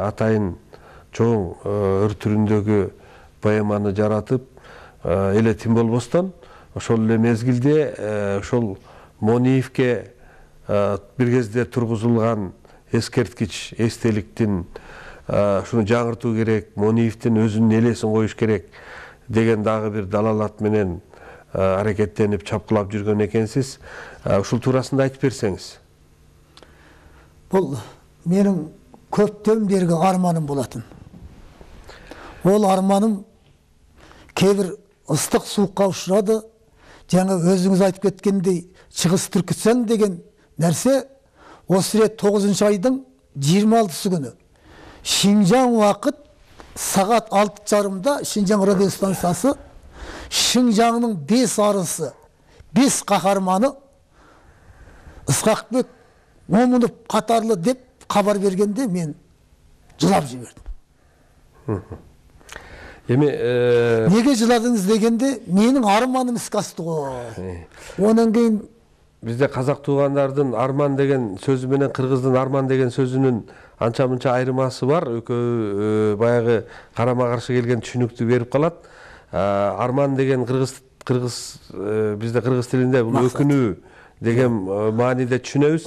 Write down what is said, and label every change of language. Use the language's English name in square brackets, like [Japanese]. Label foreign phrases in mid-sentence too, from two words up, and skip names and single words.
[Kyrgyz] атайын чоң өр түрүндөгү поэманы жаратып, эле тим болбостон, ошол эле мезгилде ошол Мониевке бир кезде тургузулган эскерткич эстеликтин ушуну жаңыртуу керек, Мониевдин өзүнүн элесин коюш керек деген дагы бир далалат менен аракеттенип чапкылап жүргөн экенсиз. Ушул туурасында айтып берсеңиз. Бул менин көптөн берги арманым болатын. Ол арманым кээ бир ыстык суукка учурады. Жаңа өзүңүз айтып кеткендей, Чыгыс Түркістан деген нерсе [Kazakh] осы рет 9 айдың 26 күнү Шинжаң уақыт сағат 6:30-да Шинжаң радио станциясы Шинжаңның 5 арысы, 5 кахарманы Ысқақбек Момунов қатарлы деп хабар бергенде мен жылап жибердим. Неге жыладыңыз дегенде, менің арманым іске асты ғой. Онан кейін [Kyrgyz] бизде казак туугандардын арман деген сөзү менен кыргыздын арман деген сөзүнүн анча-мынча айырмасы бар. Экөө баягы карама-каршы келген түшүнүктү берип калат. Арман деген бизде кыргыз тилинде бул өкүнүү деген мааниде түшүнөбүз.